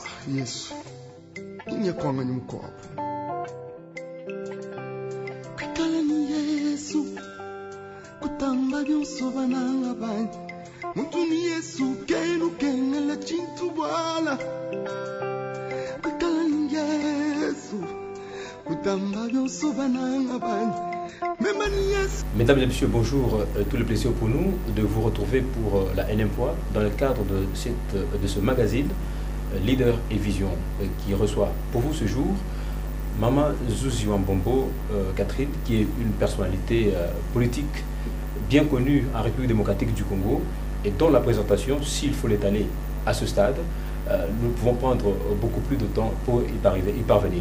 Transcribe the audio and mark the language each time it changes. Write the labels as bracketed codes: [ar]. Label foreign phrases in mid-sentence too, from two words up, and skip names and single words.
[lu] Yesu inyekwanga nyumkopo kakala ni Yesu kutamba byonso bananga bani muntu ni Yesu kenu kengela chintu bwala kakala ni Yesu kutamba byonso bananga bani. [fr] Mesdames et messieurs, bonjour. Tout le plaisir pour nous de vous retrouver pour la énième fois dans le cadre de ce magazine Leader et Vision qui reçoit pour vous ce jour Maman Zuzi Wambombo Catherine, qui est une personnalité politique bien connue en République démocratique du Congo et dont la présentation, s'il faut l'étaler à ce stade, nous pouvons prendre beaucoup plus de temps pour y parvenir.